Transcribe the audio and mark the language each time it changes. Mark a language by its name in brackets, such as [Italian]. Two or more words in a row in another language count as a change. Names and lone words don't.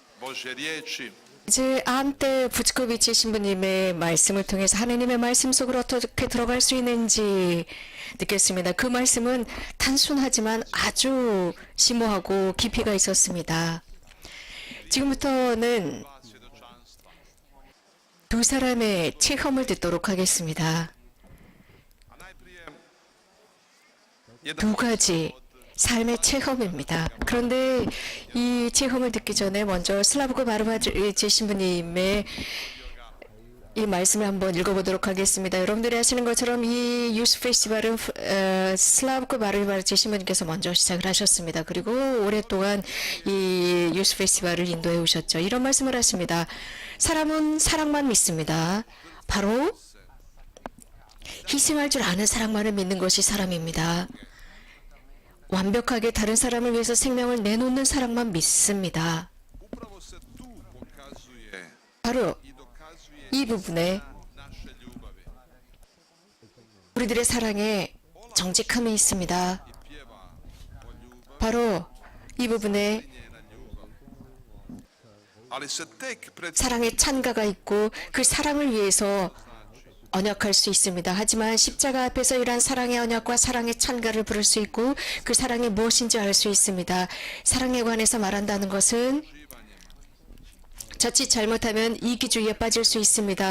[Croatian] Božje riječi. [Korean] 이제 안테 부츠코비치 신부님의 말씀을 통해서 하나님의 말씀 속으로 어떻게 들어갈 수 있는지 느꼈습니다. 그 말씀은 단순하지만 아주 심오하고 깊이가 있었습니다. 지금부터는 [Croatian] Dva svjedočanstva. [Korean] 두 사람의 체험을 듣도록 하겠습니다. [Croatian] A najprije [Korean] 두 가지 삶의 체험입니다. 그런데 이 체험을 듣기 전에 먼저 슬라브코 마르바지 신부님의 이 말씀을 한번 읽어보도록 하겠습니다. 여러분들이 아시는 것처럼 이 유스 페스티벌은 슬라브코 마르바지 신부님께서 먼저 시작을 하셨습니다. 그리고 오랫동안 이 유스 페스티벌을 인도해 오셨죠. 이런 말씀을 하십니다. 사람은 사랑만 믿습니다. 바로 희생할 줄 아는 사랑만을 믿는 것이 사람입니다. 완벽하게 다른 사람을 위해서 생명을 내놓는 사랑만 믿습니다. [Croatian] upravo se tu pokazuje [Korean] 바로 [Croatian] i dokazuje [Korean] 이 부분에 [Croatian] naše ljubavi. [Korean] 우리들의 사랑에 정직함이 있습니다. [Croatian] I pjeva o ljubavi, [Korean] 바로 이 부분에 [Croatian] njena ljubav. Ali se tek pred [Korean] 사랑의 찬가가 있고 그 사랑을 위해서 언약할 수 있습니다. 하지만 십자가 앞에서 이러한 사랑의 언약과 사랑의 찬가를 부를 수 있고 그 사랑이 무엇인지 알 수 있습니다. 사랑에 관해서 말한다는 것은 자칫 잘못하면 이기주의에 빠질 수 있습니다.